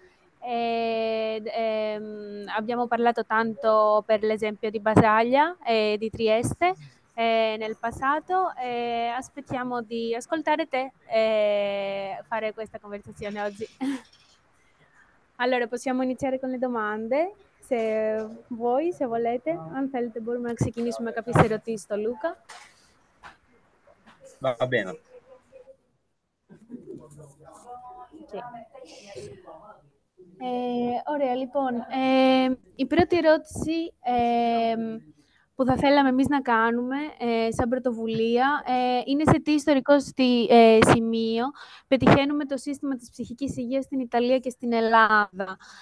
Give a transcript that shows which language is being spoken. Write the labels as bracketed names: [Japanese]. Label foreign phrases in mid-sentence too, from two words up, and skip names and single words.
[Italian] Abbiamo parlato tanto per l'esempio di Basaglia e di Trieste nel passato, e aspettiamo di ascoltare te e fare questa conversazione oggi. Allora, possiamo iniziare con le domande. se volete. [Greek] Αν θέλετε μπορούμε να ξεκινήσουμε κάποιες ερωτήσεις στο Λούκα. [Italian] Va bene. [Greek] Ωραία, λοιπόν. Η πρώτη ερώτηση που θα θέλαμε εμείς να κάνουμε σαν πρωτοβουλία είναι σε τι ιστορικό σημείο πετυχαίνουμε το σύστημα της ψυχικής υγείας στην Ιταλία και στην Ελλάδα.